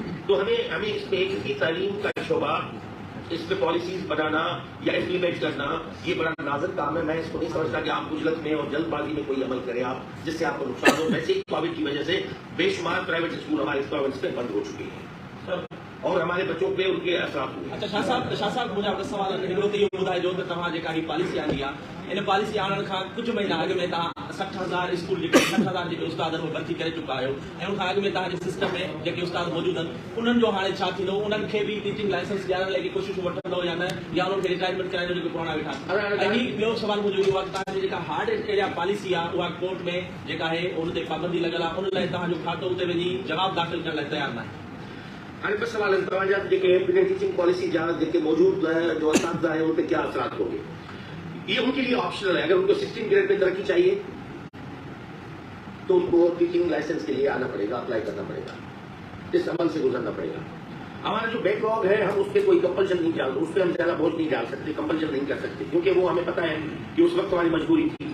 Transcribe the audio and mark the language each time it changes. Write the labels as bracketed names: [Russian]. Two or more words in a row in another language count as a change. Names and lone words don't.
[Urdu] تو ہمیں اس میں ایک تعلیم کا شعبہ اس پہ پالیسیز بنانا یا امپلیمنٹ کرنا یہ بڑا نازک کام ہے. میں اس کو نہیں سمجھتا کہ آپ عجلت میں اور جلد بازی میں کوئی عمل کریں آپ جس سے آپ کو نقصان ہو. ویسے ہی کووڈ کی وجہ سے بے شمار [English] پرائیویٹ اسکول [Urdu] ہمارے اس پروونس پہ بند ہو چکے ہیں اور ہمارے بچوں پہ ان کے اثرات ہوئے. اچھا شاہ صاحب مجھے آپ کا سوال ہے یہ [Sindhi] ॿुधाइजो त तव्हां जेका ही पॉलिसी आंदी आहे इन पॉलिसी आणण खां कुझु महीना अॻु में तव्हां 60,000 स्कूल जेके 60,000 जेके उस्ताद आहिनि भर्ती करे चुका आहियो ऐं उनखां अॻु में तव्हांजे सिस्टम में जेके उस्ताद मौजूदु आहिनि उन्हनि जो हाणे छा थींदो. उन्हनि खे बि [English] teaching license [Sindhi] ॾियारण लाइ कोशिशि वठंदो या न या उन्हनि खे रिटायरमेंट कराइण जो जेको पुराणा वेठा. ऐं ॿियो सवाल मुंहिंजो इहो आहे तव्हांजी जेका [English] hard area policy [Sindhi] आहे उहा कोर्ट में जेका आहे उन ते पाबंदी लॻल आहे उन लाइ तव्हांजो खातो उते वञी जवाबु दाख़िल करण लाइ तयारु न आहे. हाणे बस सवाल है तव्हांजा जेके [English] teaching policy [Sindhi] जा जेके मौजूद जो [Urdu] اساتذہ ہیں ان پہ کیا اثرات ہوں گے. یہ ان کے لیے آپشنل ہے. اگر ان کو 16 گریڈ میں ترقی چاہیے تو ان کو [English] teaching license [Urdu] کے لیے آنا پڑے گا، اپلائی کرنا پڑے گا، اس عمل سے گزرنا پڑے گا. ہمارا جو بیک لاگ ہے ہم اس پر کوئی کمپلشن نہیں ڈال اس پر ہم زیادہ بوجھ نہیں ڈال سکتے، کمپلشن نہیں کر سکتے کیونکہ وہ ہمیں پتا ہے کہ اس وقت ہماری مجبوری تھی.